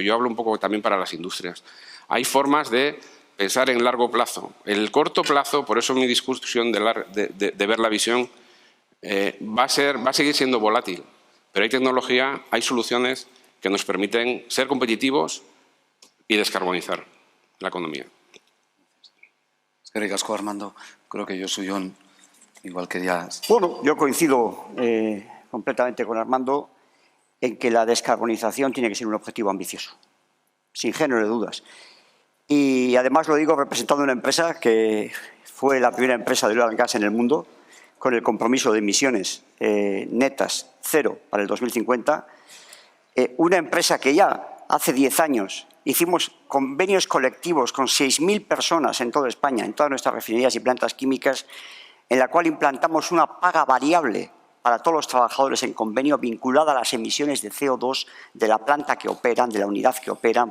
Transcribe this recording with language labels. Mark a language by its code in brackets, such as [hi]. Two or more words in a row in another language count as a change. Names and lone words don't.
[es] Yo hablo un poco también para las industrias. Hay formas de pensar en largo plazo. En el corto plazo, por eso mi discusión de ver la visión, va a seguir siendo volátil. Pero hay tecnología, hay soluciones que nos permiten ser competitivos y descarbonizar la economía. [eu] Eskerrik asko, Armando. [es] Creo que Josuyón igual quería... Bueno, yo coincido completamente con Armando en que la descarbonización tiene que ser un objetivo ambicioso, sin género de dudas. Y además lo digo representando una empresa que fue la primera empresa de [en] oil and gas [es] en el mundo con el compromiso de emisiones netas cero para el 2050. Una empresa que ya hace 10 años hicimos convenios colectivos con 6.000 personas en toda España, en todas nuestras refinerías y plantas químicas, en la cual implantamos una paga variable para todos los trabajadores en convenio vinculada a las emisiones de CO2 de la planta que operan, de la unidad que operan.